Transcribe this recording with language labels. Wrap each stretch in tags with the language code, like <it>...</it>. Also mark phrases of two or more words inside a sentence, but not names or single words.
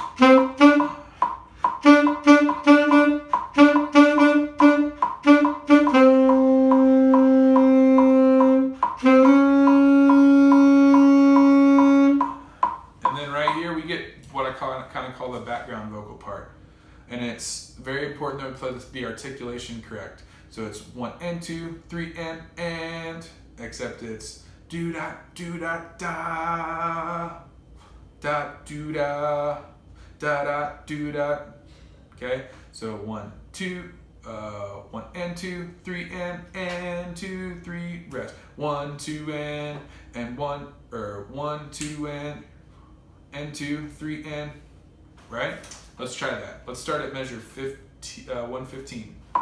<en>Kind of call the background vocal part, and it's very important that we play the articulation correct. So it's 1 and 2, 3 and, except it's do da da da do da do da. Okay, so 1, 2, 1 and 2, 3 and 2, 3 rest. 1, 2 and 1 or 1, 2 and 2, 3 and. Right? Let's try that. Let's start at measure 115.</en>